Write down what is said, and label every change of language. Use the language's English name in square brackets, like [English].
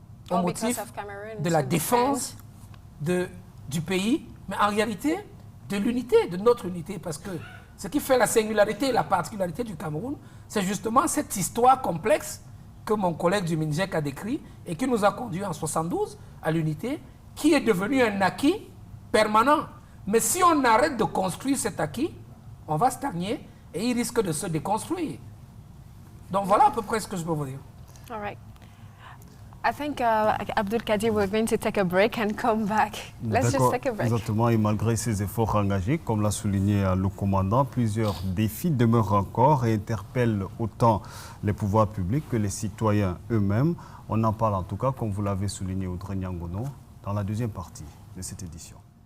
[French] au motif de la défense du pays, mais en réalité de l'unité, de notre unité, parce que ce qui fait la singularité et la particularité du Cameroun, c'est justement cette histoire complexe que mon collègue du MINJEC a décrit et qui nous a conduit en 72 à l'unité, qui est devenue un acquis permanent. Mais si on arrête de construire cet acquis, on va stagner et il risque de se déconstruire. Donc voilà à peu près ce que je peux vous dire. [English] All right. I think Abdul Kadir, we're going to take a break and come back. Let's just take a break. [French] Exactement, et malgré ces efforts engagés, comme l'a souligné le commandant, plusieurs défis demeurent encore et interpellent autant les pouvoirs publics que les citoyens eux-mêmes. On en parle en tout cas, comme vous l'avez souligné, Audrey Nyangono, dans la deuxième partie de cette édition.